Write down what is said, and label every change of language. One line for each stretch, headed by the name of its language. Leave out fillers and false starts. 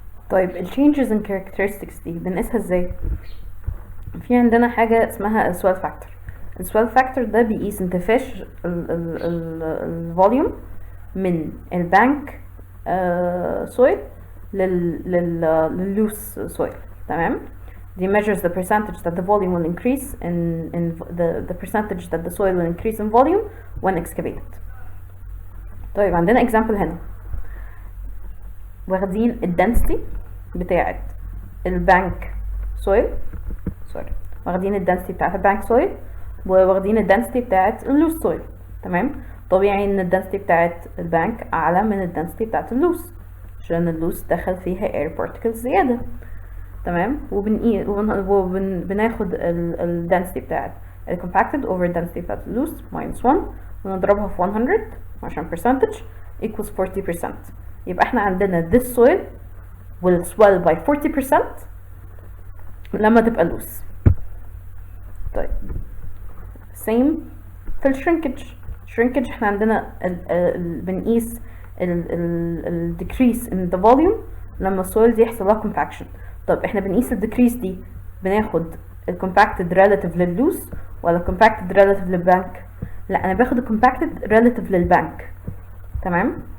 Arabic: طيب ال changes in characteristics دي بنقيسها ازاي؟ في عندنا حاجة اسمها السويل فاكتور. السويل فاكتور ده بيقيس انتفاش الفوليوم من البانك سويل لللوس سويل. تمام.
English: دي measures the percentage that the volume will increase in the percentage that the soil will increase in volume when excavated.
Arabic: طيب عندنا example هنا واخدين الدنسيتي بتاعت البانك سويل واخدين الدنسيتي بتاعت البانك سويل وواخدين الدنسيتي بتاعت اللوس سويل. تمام. طبيعي ان الدنسيتي بتاعت البانك اعلى من الدنسيتي بتاعت اللوس عشان اللوس دخل فيها air particles زيادة. تمام. وبناخد الدنسيتي بتاعت الcompacted over الدنسيتي بتاعت اللوس minus 1 ونضربها في 100 عشان percentage equals 40%. يبقى احنا عندنا
English: this soil will swell by 40%
Arabic: لما تبقى loose. طيب same في الشرينكج احنا عندنا بنقيس ال
English: decrease in the volume
Arabic: لما السويل دي يحصل لها compaction. طب احنا بنقيس ال decrease دي بناخد ال compacted relative للloose ولا compacted relative للبانك؟ لا انا باخد ال compacted relative للبانك. تمام.